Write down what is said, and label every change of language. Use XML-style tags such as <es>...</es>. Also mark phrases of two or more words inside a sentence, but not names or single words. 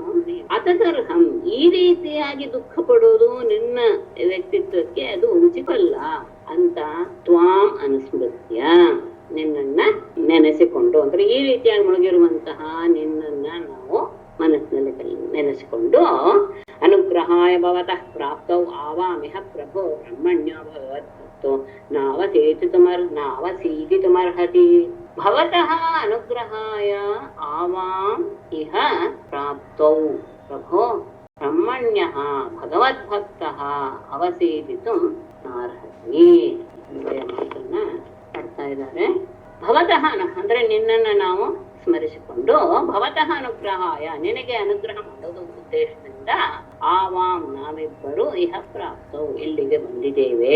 <kn>ಅತದರ್ಹಂ ಈ ರೀತಿಯಾಗಿ ದುಃಖ ಪಡೋದು ನಿನ್ನ ವ್ಯಕ್ತಿತ್ವಕ್ಕೆ ಅದು ಉಚಿತವಲ್ಲ ಅಂತ</kn> <sa>ತ್ವಾಂ ಅನುಸ್ಮೃತ್ಯ</sa> <kn>ನಿನ್ನನ್ನ ನೆನೆಸಿಕೊಂಡು, ಅಂದ್ರೆ ಈ ರೀತಿಯಾಗಿ ಮುಳುಗಿರುವಂತಹ ನಿನ್ನನ್ನ ನಾವು ಮನಸ್ಸಿನಲ್ಲಿ ನೆನೆಸಿಕೊಂಡು</kn> <sa>ಅನುಗ್ರಹಾಯ ಭವತಃ ಪ್ರಾಪ್ತೌ ಆವಾಮಿಹ ಪ್ರಭೋ ಬ್ರಹ್ಮಣ್ಯೋ ಭಗವದ್ಭಕ್ತೋ ನಾವಸೀದಿತುಮರ್ಹತಿ. ಭವತಃ ಅನುಗ್ರಹಾಯ ಆವಾಂ ಇಹ ಪ್ರಾಪ್ತೌ ಪ್ರಭೋ ಬ್ರಹ್ಮಣ್ಯಃ ಭಗವದ್ಭಕ್ತಃ ಅವಸೀದಿತುಂ ನಾರ್ಹತಿ.</sa> <kn>ಮಾತನ್ನ ಆಡ್ತಾ ಇದ್ದಾರೆ. ಭವತಃ ಅಂದ್ರೆ ನಿನ್ನನ್ನ ನಾವು ಸ್ಮರಿಸಿಕೊಂಡು</kn> <sa>ಭವತಃ ಅನುಗ್ರಹಾಯ</sa> <kn>ನಿನಗೆ ಅನುಗ್ರಹ ಮಾಡೋದು ಉದ್ದೇಶದಿಂದ ಆವಾಂ ನಾವಿಬ್ಬರು</kn> <sa>ಇಹ ಪ್ರಾಪ್ತವು</sa> <kn>ಇಲ್ಲಿಗೆ ಬಂದಿದ್ದೇವೆ.</kn>